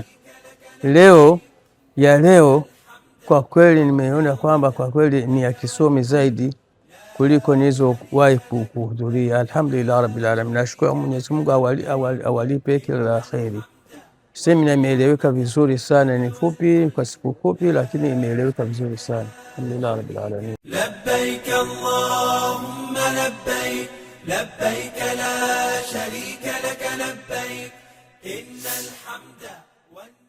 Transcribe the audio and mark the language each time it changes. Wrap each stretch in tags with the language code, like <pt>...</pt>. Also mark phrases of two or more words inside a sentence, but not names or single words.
<sw>Leo kwa kweli nimeona kwamba kwa kweli ni ya kisomi zaidi kuliko nilizowahi kuhudhuria.</sw> <ar>الحمد لله رب العالمين,</ar> <sw>nashukuru Mwenyezi Mungu awalipe kila la kheri. Semina imeeleweka vizuri sana, ni fupi kwa siku fupi, lakini imeeleweka vizuri sana.</sw> <ar>الحمد لله رب العالمين. لبيك اللهم لبيك لبيك لا شريك لك لبيك إن الحمد</ar>